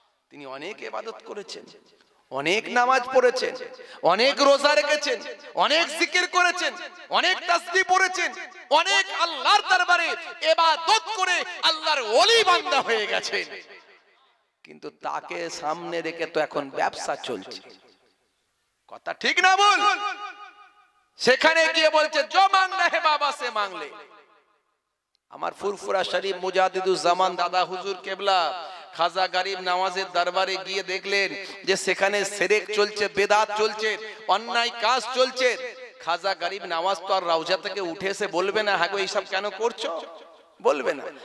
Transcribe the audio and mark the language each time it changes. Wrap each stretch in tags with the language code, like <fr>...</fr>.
<bn>তিনি অনেক ইবাদত করেছেন, অনেক নামাজ পড়েছেন, অনেক রোজা রেখেছেন, অনেক জিকির করেছেন, অনেক তাসবিহ পড়েছেন, অনেক আল্লাহর দরবারে ইবাদত করে আল্লাহর ওলি বান্দা হয়ে গেছেন। কিন্তু তাকে সামনে রেখে তো এখন ব্যবসা চলছে। কথা ঠিক না বল? সেখানে গিয়ে বলছে</bn> <hi>जो मांगना है बाबा से मांग ले।</hi> <bn>আমার ফুরফুরা শরীফ মুজাদ্দিদুজ জামান দাদা হুজুর কেবলা খাজা গরিব নওয়াজের দরবারে গিয়ে দেখলেন যে সেখানে শিরক চলছে, বেদাত চলছে, অন্যায় কাজ চলছে। খাজা গরিব নওয়াজ তো আর রওজা থেকে উঠে এসে বলবে না হ্যাঁ গো এইসব কেন করছো, বলবে না।</bn>